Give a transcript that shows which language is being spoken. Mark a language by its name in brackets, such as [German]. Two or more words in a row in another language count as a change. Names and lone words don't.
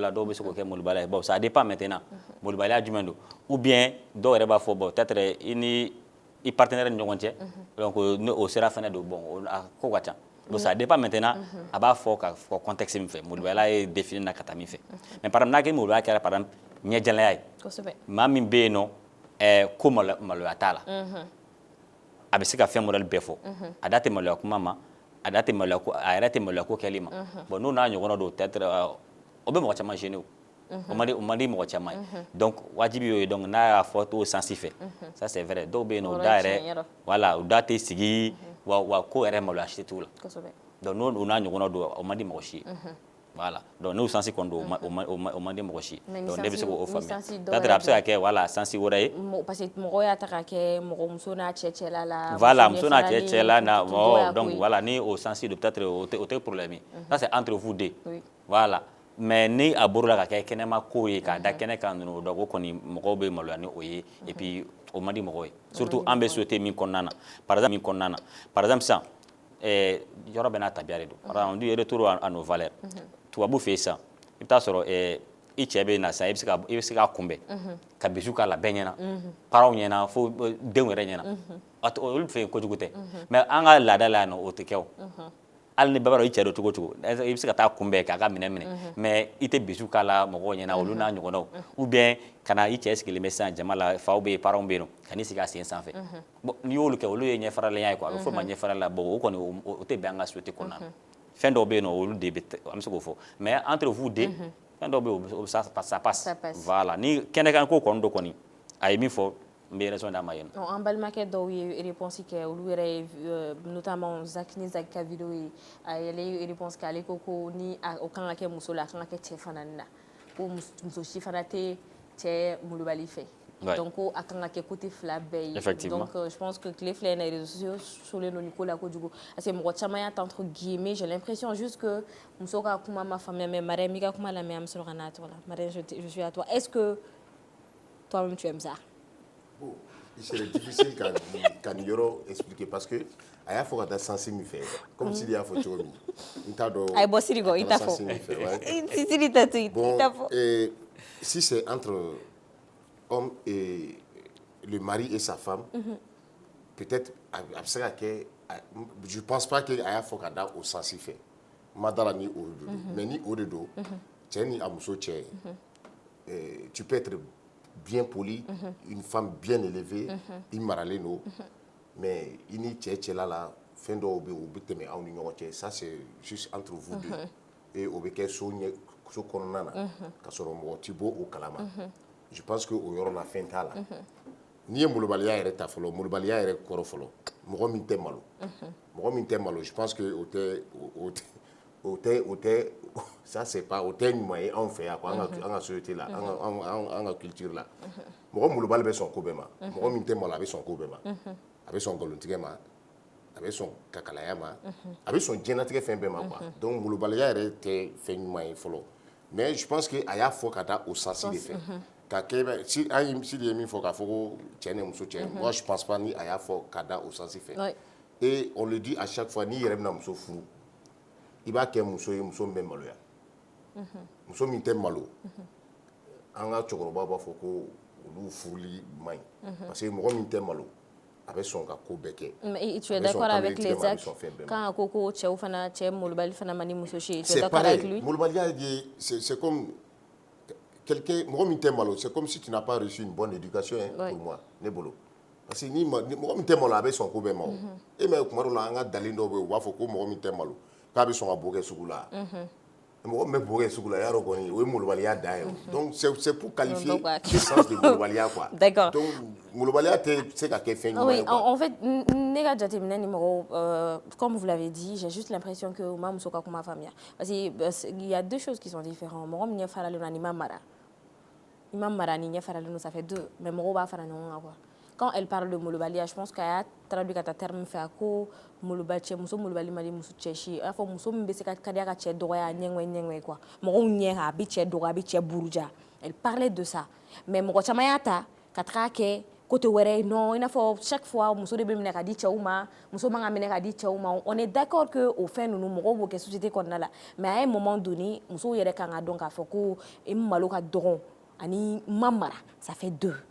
[Bambara] la dɔw bɛ se k'o kɛ molobaliya ye [French] bon ça dépend maintenant [Bambara] molobaliya jumɛn don [French] ou bien [Bambara] dɔw yɛrɛ b'a fɔ [French] bon peut-être [Bambara] i ni i partenaire ni ɲɔgɔn cɛ donc o sira fana don bon a ko ka ca [French] donc ça dépend maintenant [Bambara] a b'a fɔ ka fɔ contexte min fɛ molobaliya ye défini na ka taa min fɛ [French] mais par exemple [Bambara] n'a kɛ molobaliya kɛra [French] par exemple [Bambara] ɲɛjɛlenya ye maa min bɛ yen nɔ ko maloya t'a la a bɛ se ka fɛn modèle bɛɛ fɔ a da tɛ maloya kuma ma a yɛrɛ tɛ maloya ko kɛli ma bon n'o n'a ɲɔgɔnna don peut-être o bɛ mɔgɔ caman gêner o man di mɔgɔ caman ye donc wajibi y'o ye donc n'a y'a fɔ t'o sens fɛ [French] ça c'est vrai [Bambara] dɔw bɛ yen nɔ o da yɛrɛ voilà o da tɛ sigi wa ko yɛrɛ maloya si t'u la donc n'o n'a ɲɔgɔnna don o man di mɔgɔ si ye voilà donc n'o sens kɔni don o man di mɔgɔ si ye donc ne bɛ se k'o faamuya peut-être a bɛ se ka kɛ [French] voilà sens [Bambara] wɛrɛ ye [French] parce que [Bambara] mɔgɔw y'a ta ka kɛ mɔgɔ muso n'a cɛ cɛla la voilà muso n'a cɛ cɛla na [French] donc voilà [Bambara] ni o sens don peut-être o tɛ problème ye [French] ça c'est entre vous deux voilà mais [Bambara] ni a bɔra la ka kɛ kɛnɛma ko ye k'a da kɛnɛ kan ninnu donc o kɔni mɔgɔw bɛ maloya ni o ye [French] et puis [Bambara] o man di mɔgɔw ye surtout an bɛ société min kɔnɔna na [French] par exemple [Bambara] sisan yɔrɔ bɛɛ n'a tabiya de don [French] par exemple du retour à nos valeurs [Bambara] tubabu fɛ yen sisan i bɛ taa sɔrɔ i cɛ bɛ na sisan i bɛ se k'a kunbɛn ka bisu k'a la bɛɛ ɲɛna parents ɲɛna fo denw yɛrɛ ɲɛna olu fɛ yen kojugu tɛ mais an ka laada la yan nɔ o tɛ kɛ o hali ni bɛɛ b'a dɔn i cɛ don cogo o cogo i bɛ se ka taa kunbɛn k'a ka minɛ minɛ mais i tɛ bisu k'a la mɔgɔw ɲɛna olu n'a ɲɔgɔnnaw [French] ou bien [Bambara] ka na i cɛ sigilen bɛ sisan jama la faw bɛ yen parents bɛ yen nɔ ka n'i sigi a sen sanfɛ bon n'i y'olu kɛ olu ye ɲɛfaralenya ye quoi a bɛ fɔ o ma ɲɛfarala bon o kɔni o tɛ bɛn an ka société kɔnɔna na fɛn dɔw bɛ yen nɔ olu de bɛ an bɛ se k'o fɔ [French] mais entre vous deux [Bambara] fɛn dɔw bɛ yen [French] ça passe voilà [Bambara] ni kɛnɛkan ko kɔni do kɔni a ye min fɔ n bɛ raison d'a ma yen nɔ. an balimakɛ dɔw ye réponse kɛ olu yɛrɛ ye notamment Zaki ka vidéo ye ale ye réponse kɛ ale ko ni o kan ka kɛ muso la a kan ka kɛ cɛ fana na ko muso si fana tɛ cɛ molobali fɛ. Donc a kan ka kɛ côté fila bɛɛ ye. [French] Donc je pense que [Bambara] tile filɛ na [French] réseaux sociaux [Bambara] solen don ni ko la kojugu [French] parce que [Bambara] mɔgɔ caman y'a ta [French] entre guillemets j'ai l'impression juste que [Bambara] muso ka kuma ma faamuya mais Marème i ka kuma lamɛn an bɛ sɔrɔ ka n'a tɔgɔ la. [French] Marème je suis à toi. Est-ce que toi-même tu aimes ça? Bon, il serait difficile qu'un [Bambara] yoro [French] expliquer parce que [Bambara] a y'a fɔ ka taa sansi min fɛ [French] comme s'il [Bambara] y'a fɔ cogo min n t'a dɔn a ye bɔ siri kɔ i t'a fɔ siri tɛ to yen i t'a fɔ. [French] Si c'est entre homme et le mari et sa femme peut-être [Bambara] a bɛ se ka kɛ [French] je pense pas que [Bambara] a y'a fɔ ka da o sansi fɛ ma da la ni o de don mais ni o de don cɛ ni a muso cɛ [French] tu peux être bien poli, une femme bien élevée, [Bambara] i maralen don mais i ni cɛ cɛla la fɛn dɔw bɛ yen o bɛ tɛmɛ aw ni ɲɔgɔn cɛ [French] ça c'est juste entre vous deux et [Bambara] o bɛ kɛ so kɔnɔna na ka sɔrɔ mɔgɔ tɛ bɔ o kalama [French] je pense que [Bambara] o yɔrɔ la fɛn t'a la n'i ye molobaliya yɛrɛ ta fɔlɔ molobaliya yɛrɛ kɔrɔ fɔlɔ mɔgɔ min tɛ malo [French] je pense que [Bambara] o tɛ [French] ça c'est pas [Bambara] o tɛ ɲuman ye anw fɛ yan quoi an ka société la an ka culture la mɔgɔ molobali bɛ sɔn ko bɛɛ ma mɔgɔ min tɛ malo a bɛ sɔn ko bɛɛ ma a bɛ sɔn nkalontigɛ ma a bɛ sɔn kakalaya ma a bɛ sɔn diɲɛlatigɛ fɛn bɛɛ ma quoi donc molobaliya yɛrɛ tɛ fɛn ɲuman ye fɔlɔ mais [French] je pense que [Bambara] a y'a fɔ ka da o sansi de fɛ ka kɛ si ye min fɔ k'a fɔ ko cɛ ni muso cɛ [French] moi je pense pas [Bambara] ni a y'a fɔ ka da o sansi fɛ [French] et on le dit à chaque fois [Bambara] n'i yɛrɛ bɛna muso furu i b'a kɛ muso ye muso min bɛ maloya muso min tɛ malo an ka cɛkɔrɔbaw b'a fɔ ko olu furuli man ɲi [French] parce que [Bambara] mɔgɔ min tɛ malo a bɛ sɔn ka ko bɛɛ kɛ. [French] Mais tu es d'accord avec les actes quand [Bambara] ko cɛw fana cɛ molobali fana man di muso si [French] tu es d'accord avec lui? [Bambara] Molobaliya [French] c'est comme quelqu'un [Bambara] mɔgɔ min tɛ malo [French] c'est comme si tu n'as pas reçu une bonne éducation pour moi [Bambara] ne bolo [French] parce que [Bambara] ni mɔgɔ min tɛ malo a bɛ sɔn ko bɛɛ ma o e mɛ kuma dɔw la an ka dalen dɔw bɛ yen u b'a fɔ ko mɔgɔ min tɛ malo k'a bɛ sɔn ka bo kɛ sugu la mɔgɔ min bɛ bo kɛ sugu la y'a dɔn kɔni o ye molobaliya dan ye [French] donc c'est pour qualifier l'essence de [Bambara] molobaliya quoi. [French] D'accord. [Bambara] Donc molobaliya tɛ se ka kɛ fɛn ɲuman ye quoi. [French] En fait [Bambara] ne ka jateminɛ ni mɔgɔw [French] comme vous l'avez dit j'ai juste l'impression que [Bambara] u ma muso ka kuma faamuya [French] parce que il y a deux choses qui sont différentes [Bambara] mɔgɔ min ɲɛ faralen don ani ma mara i ma mara ni ɲɛ faralen don [French] ça fait deux mais [Bambara] mɔgɔw b'a fara ɲɔgɔn kan quoi. [French] Quand elle parle de [Bambara] molobaliya [French] je pense qu'elle a traduit [Bambara] ka taa terme fɛ a ko muso molobali man di muso cɛ si i n'a fɔ muso min bɛ se ka kadiya ka cɛ dɔgɔya ɲɛŋɛ quoi mɔgɔw ɲɛ a bɛ cɛ dɔgɔya a bɛ cɛ buruja [French] elle parlait de ça mais [Bambara] mɔgɔ caman y'a ta ka taga kɛ côté wɛrɛ non i n'a fɔ [French] chaque fois [Bambara] muso de bɛ minɛ ka di cɛw ma muso man ka minɛ ka di cɛw ma [French] on est d'accord que [Bambara] o fɛn ninnu mɔgɔw b'o kɛ société kɔnɔna la [French] mais à un moment donné [Bambara] musow yɛrɛ kan ka dɔn k'a fɔ ko malo ka dɔgɔn ani ma mara [French] ça fait deux.